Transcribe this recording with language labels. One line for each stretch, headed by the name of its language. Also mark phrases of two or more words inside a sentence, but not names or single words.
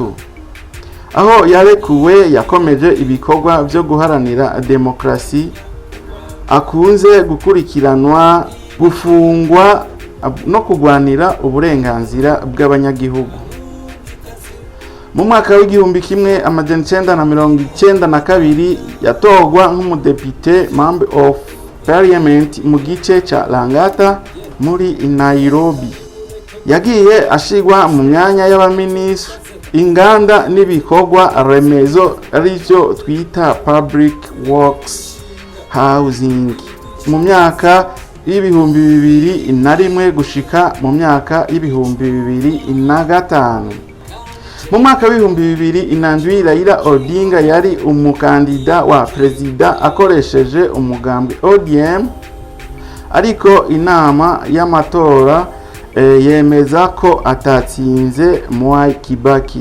Rundi: Aho yarekuwe yakomeje ibikorwa byo guharanira demokrasi, akunze gukurikiranwa, gufungwa no kugwanira uburenganzira bw'abanyagihugu. Mu mwaka w'igihumbi kimwe amajana 992 yatorwa nk'umudepite
English: member of parliament
Rundi: mu gice ca Langata muri Nairobi. Yagiye ashigwa mu myanya y'abaminisitiri, inganda n'ibikorwa remezo arivyo twita
English: public works housing
Rundi: mu myaka y'ibihumbi 2001 gushika mu myaka y'ibihumbi 2005. Mu mwaka w'ibihumbi 2007 Raila Odinga yari umukandida wa perezida akoresheje umugambwe ODM, ariko inama y'amatora yemeza ko atatsinze Mwai Kibaki.